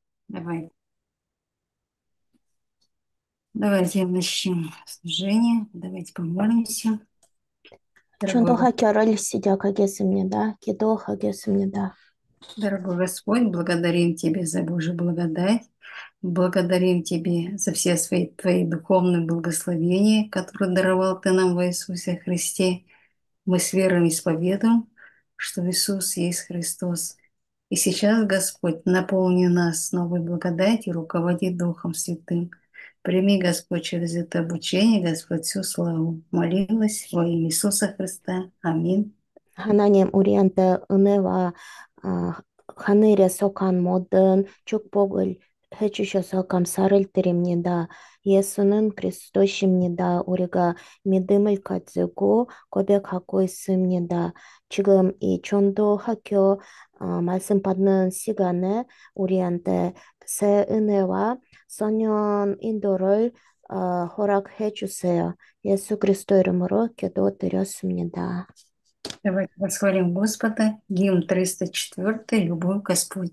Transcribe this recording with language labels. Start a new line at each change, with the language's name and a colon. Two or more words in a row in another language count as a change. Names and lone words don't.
Russian: Давай, давайте начнем служение. Давайте помолимся. Дорогой,
Korean: 전도하기를 시작하겠습니다. 기도하겠습니다.
Russian: дорогой Господь, благодарим Тебя за Божью благодать. Благодарим Тебе за все Твои духовные благословения, которые даровал Ты нам во Иисусе Христе. Мы с верой исповедуем, что Иисус есть Христос. И сейчас, Господь, наполни нас новой благодатью, руководи Духом Святым. Прими, Господь, через это обучение, Господь, всю славу. Молилась во имя Иисуса Христа. Аминь.
Korean: 하나님, 우리한테 은혜와 하늘에 속한 모든 축복을 해주셔서 감사를 드립니다. 예수는 그리스도십니다. 우리가 믿음을 가지고 고백하고 있습니다. 지금 이 전도학교 말씀 받는 시간에 우리한테 새 은혜와 선년 인도를 허락해 주세요. 예수 그리스도 이름으로 기도드렸습니다.
Russian: Давайте восхвалим Господа. Гимн 304. Любовь Господь.